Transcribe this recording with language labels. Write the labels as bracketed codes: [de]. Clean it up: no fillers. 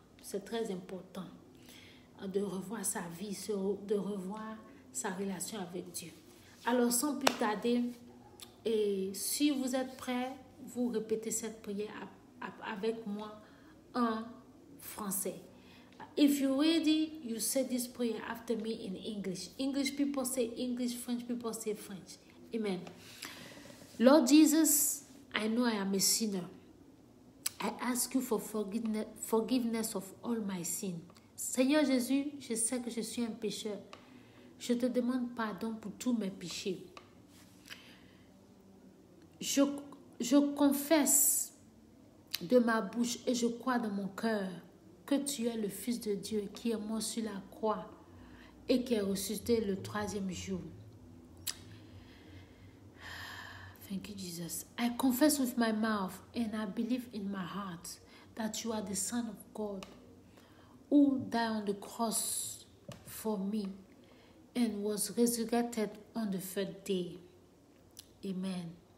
[fr] C'est très important de revoir sa vie, de revoir sa relation avec Dieu. Alors, sans plus tarder, et si vous êtes prêts, vous répétez cette prière avec moi en français. [en] If you're ready, you say this prayer after me in English. English people say English, French people say French. Amen. Lord Jesus, I know I am a sinner. I ask you for forgiveness of all my sins. [fr] Seigneur Jésus, je sais que je suis un pécheur. Je te demande pardon pour tous mes péchés. Je confesse de ma bouche et je crois dans mon cœur que tu es le Fils de Dieu qui est mort sur la croix et qui est ressuscité le 3e jour. [en] Thank you, Jesus. I confess with my mouth and I believe in my heart that you are the Son of God who died on the cross for me and was resurrected on the 3rd day. Amen.